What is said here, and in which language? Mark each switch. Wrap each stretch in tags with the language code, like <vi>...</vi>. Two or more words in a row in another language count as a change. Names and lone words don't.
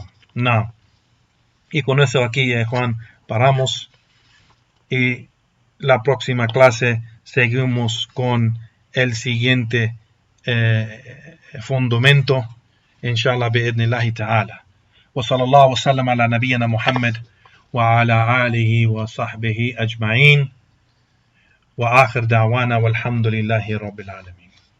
<es>No. Y con eso aquí, Juan, paramos, y la próxima clase seguimos con el siguiente fundamento,</es> <ar>إن شاء الله، بإذن الله تعالى. وصلى الله وسلم على نبينا محمد وعلى آله وصحبه أجمعين. وآخر دعوانا والحمد لله رب العالمين.</ar>